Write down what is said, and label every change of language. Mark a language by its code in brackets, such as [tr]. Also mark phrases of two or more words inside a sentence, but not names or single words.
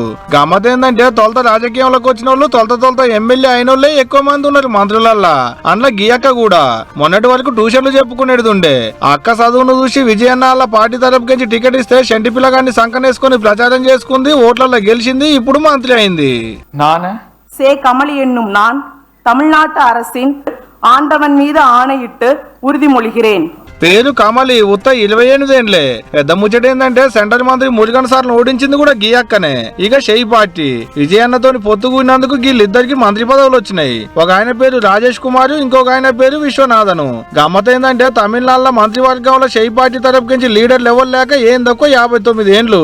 [te] గమ్మత్ ఏంటంటే తొలత రాజకీయంలోకి వచ్చిన వాళ్ళు తొలత ఎమ్మెల్యే అయిన వాళ్ళే ఎక్కువ మంది ఉన్నారు మంత్రులల్లా. అందులో గీయక్క కూడా మొన్నటి వరకు ట్యూషన్లు చెప్పుకునేది ఉండే. అక్క చదువును చూసి విజయ్ అన్న వాళ్ళ పార్టీ తరపుకి టికెట్ ఇస్తే షంటి పిల్లగాన్ని సంకనేసుకుని ప్రచారం చేసుకుంది, ఓట్లలో గెలిచింది, ఇప్పుడు మంత్రి అయింది. [ta] சே கமலி என்னும் நான் தமிழ்நாட்டு அரசின் ஆண்டவன் மீது ஆணையிட்டு உறுதிமொழிகிறேன். [te] పేరు కమలి, ఉత్త 28 ఏండ్లే. పెద్ద ముచ్చట ఏంటంటే సెంట్రల్ మంత్రి మురుగన్ సార్ను ఓడించింది కూడా గీయక్కనే. ఇక షెయి పార్టీ విజయన్నతోని పొత్తుకున్నందుకు వీళ్ళిద్దరికి మంత్రి పదవులు వచ్చినాయి. ఒక ఆయన పేరు రాజేష్ కుమార్, ఇంకొక ఆయన పేరు విశ్వనాథన్. గమ్మత్ ఏంటంటే తమిళనాడులో మంత్రివర్గంలో షెయి పార్టీ తరపుకి లీడర్లు ఎవరు లేక ఏం తక్కువ 59 ఏండ్లు.